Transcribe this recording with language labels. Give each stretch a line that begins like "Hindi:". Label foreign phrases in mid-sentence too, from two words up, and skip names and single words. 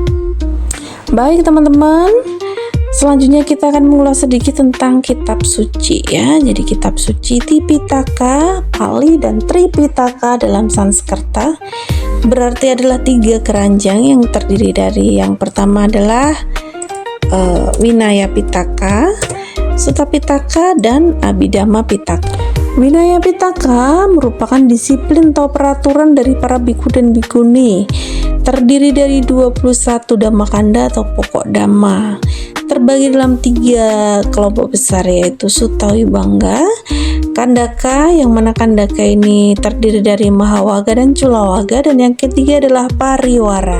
Indonesian: Baik teman-teman, selanjutnya kita akan mengulas sedikit tentang kitab suci ya. Jadi kitab suci Tipitaka, Pali, dan Tripitaka dalam Sanskerta berarti adalah 3 keranjang yang terdiri dari yang pertama adalah Vinaya Pitaka, Sutta Pitaka, dan Abhidhamma Pitaka. Vinaya Pitaka merupakan disiplin atau peraturan dari para biku dan bikuni, terdiri dari 21 dhammakanda atau pokok dhamma, terbagi dalam 3 kelompok besar, yaitu Sutta Vibhanga, Kandaka, yang mana Kandaka ini terdiri dari Mahawaga dan Culawaga, dan yang ketiga adalah Pariwara.